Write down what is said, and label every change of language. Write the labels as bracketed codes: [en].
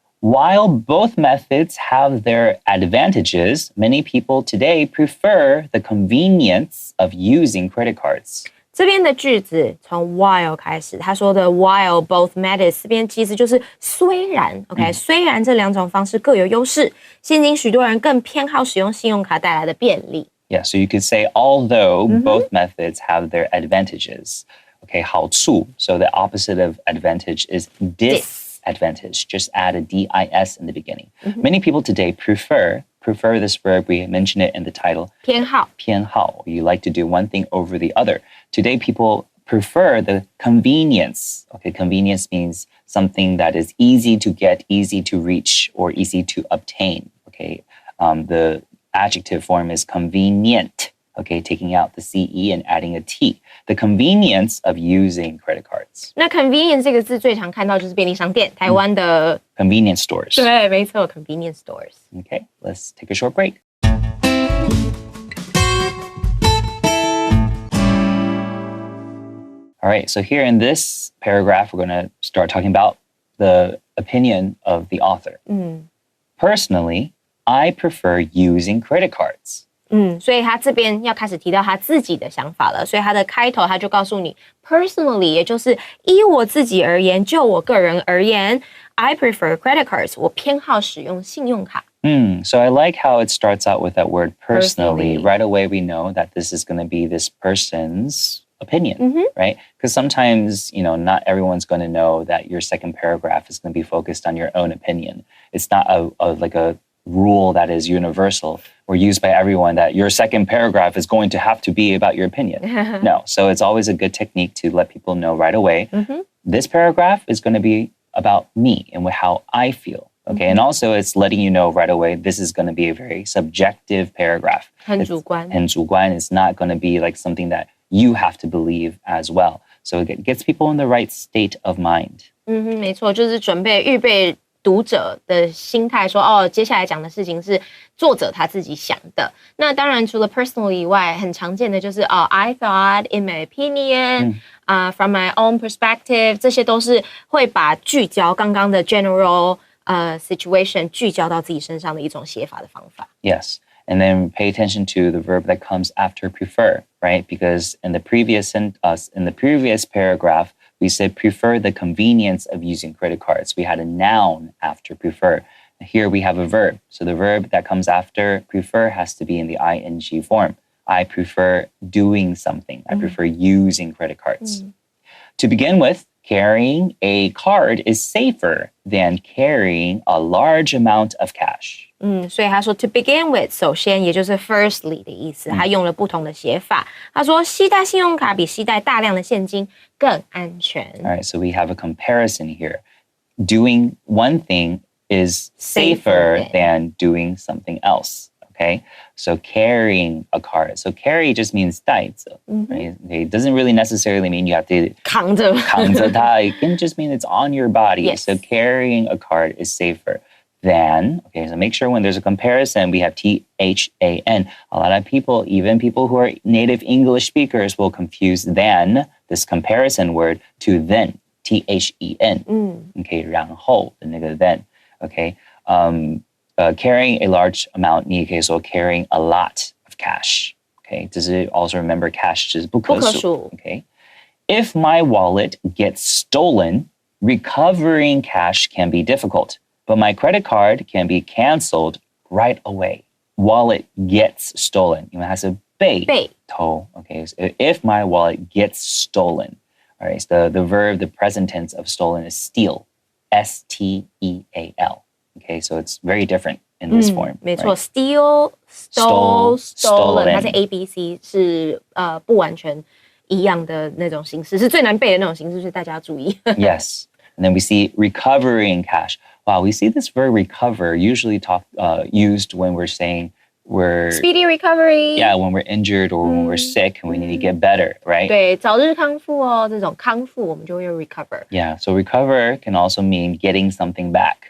[en] While both methods have their advantages, many people today prefer the convenience of using credit cards. [zh] 这边的句子从 while 开始，他说的 while both methods 这边其实就是虽然 ，OK，虽然这两种方式各有优势，现今许多人更偏好使用信用卡带来的便利。 [en] Yeah, so you could say although both methods have their advantages. Okay, [zh] 好处. [en] So the opposite of advantage is disadvantage. Just add a D-I-S in the beginning. Many people today prefer this verb, we mentioned it in the title. [zh] 偏好. 偏好. [en] You like to do one thing over the other. Today, people prefer the convenience. Okay, convenience means something that is easy to get, easy to reach, or easy to obtain. Okay, the adjective form is convenient. Okay, taking out the CE and adding a T. The convenience of using credit cards. [zh] 那 convenience 这个字最常看到就是便利商店，台湾的 [en] convenience stores. [zh] 对，没错 ，convenience stores. [en] Okay, let's take a short break. All right, so here in this paragraph, we're going to start talking about the opinion of the author. Personally, I prefer using credit cards. 所以他这边要开始提到他自己的想法了，所以他的开头他就告诉你 personally， 也就是依我自己而言，就我个人而言 ， I prefer credit cards，我偏好使用信用卡。 So I like how it starts out with that word personally. Right away, we know that this is going to be this person's opinion, right? Because sometimes, not everyone's going to know that your second paragraph is going to be focused on your own opinion. It's not like a rule that is universal or used by everyone that your second paragraph is going to have to be about your opinion. No. So it's always a good technique to let people know right away, this paragraph is going to be about me and how I feel. Okay, and also it's letting you know right away, this is going to be a very subjective paragraph. [zh] 很主观。很主观. [en] It's not going to be like something that you have to believe as well. So it gets people in the right state of mind. [zh] 没错，就是预备读者的心态说，接下来讲的事情是作者他自己想的。那当然除了 personally 以外，很常见的就是 [en] I thought, in my opinion, from my own perspective， [zh] 这些都是会把聚焦刚刚的 general situation 聚焦到自己身上的一种写法的方法。 [en] Yes. And then pay attention to the verb that comes after prefer, right? Because in the previous paragraph, we said prefer the convenience of using credit cards. We had a noun after prefer. Here we have a verb. So the verb that comes after prefer has to be in the ing form. I prefer doing something. I prefer using credit cards. To begin with, carrying a card is safer than carrying a large amount of cash. 所以他说 to begin with， 首先也就是 firstly 的意思，他用了不同的写法。他说携带信用卡比携带大量的现金更安全。 All right, so we have a comparison here. Doing one thing is safer than doing something else. Okay, so carrying a card. So carry just means [zh] 带着, [en] right? Okay, it doesn't really necessarily mean you have to [zh] 扛着它. [en] It can just mean it's on your body. Yes. So carrying a card is safer than. Okay, so make sure when there's a comparison, we have THAN. A lot of people, even people who are native English speakers, will confuse than, this comparison word, to then, THEN. [zh] Okay, 然后的那个 then. [en] Okay, carrying a large amount, [zh] 你也可以说 [en] carrying a lot of cash. Okay, [zh] 只是 [en] also remember cash [zh] 就是不可数. [en] Okay, if my wallet gets stolen, recovering cash can be difficult, but my credit card can be canceled right away. Wallet gets stolen, [zh] 因为它是被偷. [en] Okay, so if my wallet gets stolen, all right, so the verb, the present tense of stolen is steal, S-T-E-A-L. Okay, so it's very different in this form. [zh] 没错 [en] right? Steal, stole, stolen. [zh] 它是 [en] stolen. [zh] ABC 是不完全一样的那种形式，是最难背的那种形式，所以大家要注意。 [en] Yes. And then we see recovering cash. Wow, we see this verb recover usually used when we're saying we're Speedy recovery. yeah, when we're injured or when we're sick and we need to get better, right? [zh] 对，早日康复哦，这种康复我们就会用 recover。 [en] Yeah, so recover can also mean getting something back.